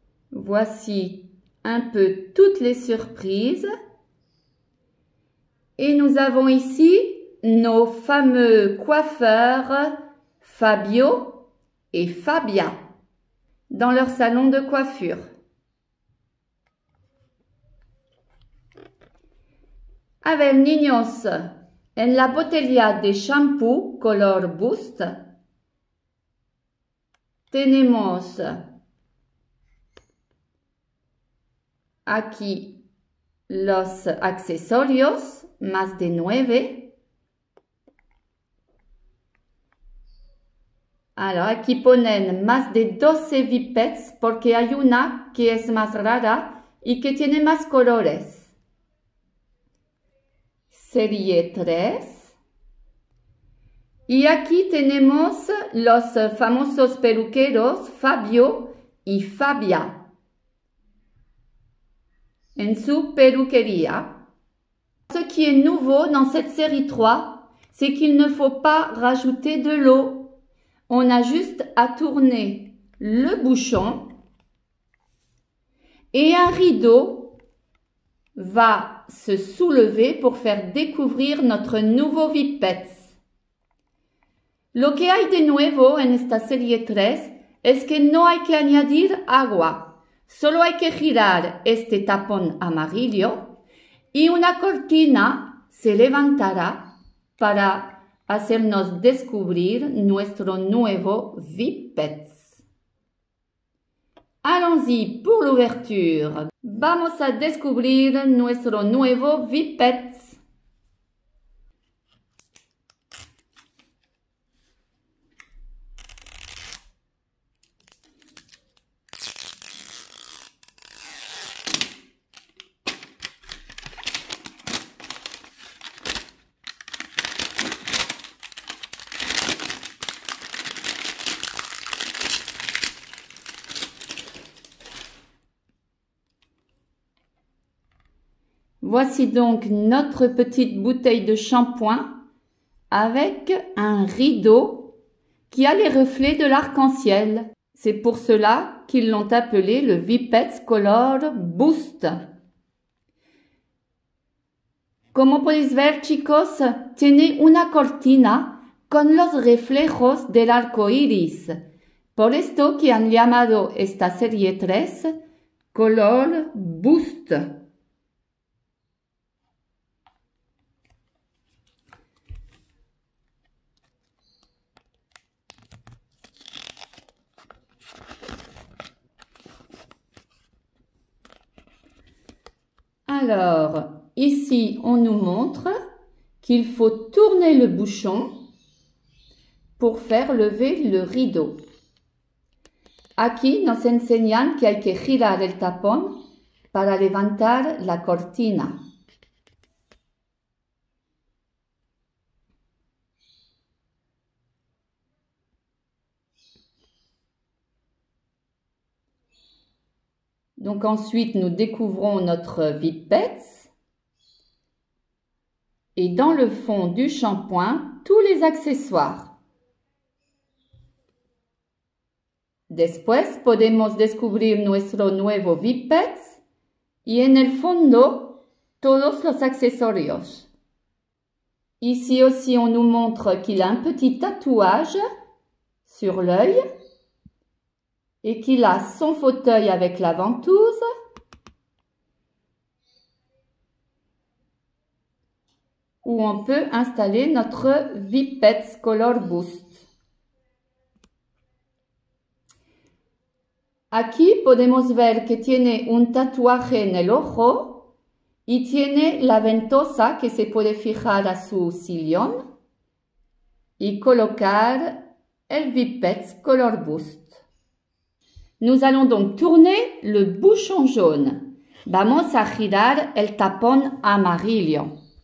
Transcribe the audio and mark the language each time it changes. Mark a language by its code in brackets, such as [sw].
[fr] Voici un peu toutes les surprises. Et nous avons ici nos fameux coiffeurs Fabio et Fabia dans leur salon de coiffure. [es] A ver, niños, en la botella de shampoo color Boost tenemos aquí los accesorios, más de 9. Alors, aquí ponen más de 12 Vipettes porque hay una que es más rara y que tiene más colores. Serie 3. Y aquí tenemos los famosos peluqueros Fabio y Fabia en su peluquería. [fr] Ce qui est nouveau dans cette série 3, c'est qu'il ne faut pas rajouter de l'eau. On a juste à tourner le bouchon et un rideau va se soulever pour faire découvrir notre nouveau Vipette. [es] Lo que hay de nuevo en esta serie 3 es que no hay que añadir agua. Solo hay que girar este tapón amarillo y una cortina se levantará para hacernos descubrir nuestro nuevo Vipette. [fr] Allons-y pour l'ouverture. [es] Vamos a descubrir nuestro nuevo Vipette. [fr] Voici donc notre petite bouteille de shampoing avec un rideau qui a les reflets de l'arc-en-ciel. C'est pour cela qu'ils l'ont appelé le Vipette Color Boost. [es] Como podéis ver, chicos, tiene una cortina con los reflejos del arco iris. Por esto que han llamado esta serie 3 Color Boost. [fr] Alors, ici, on nous montre qu'il faut tourner le bouchon pour faire lever le rideau. [es] Aquí nos enseñan que hay que girar el tapón para levantar la cortina. [fr] Donc ensuite, nous découvrons notre Vipette et dans le fond du shampoing, tous les accessoires. [es] Después podemos descubrir nuestro nuevo Whippets y en el fondo todos los accesorios. [fr] Ici aussi on nous montre qu'il a un petit tatouage sur l'œil et qu'il a son fauteuil avec la ventouse. Où on peut installer notre Whippets Color Boost. [es] Aquí podemos ver que tiene un tatuaje en el ojo y tiene la ventosa que se puede fijar a su sillón y colocar el Whippets Color Boost. [fr] Nous allons donc tourner le bouchon jaune. [es] Vamos a girar el tapón amarillo.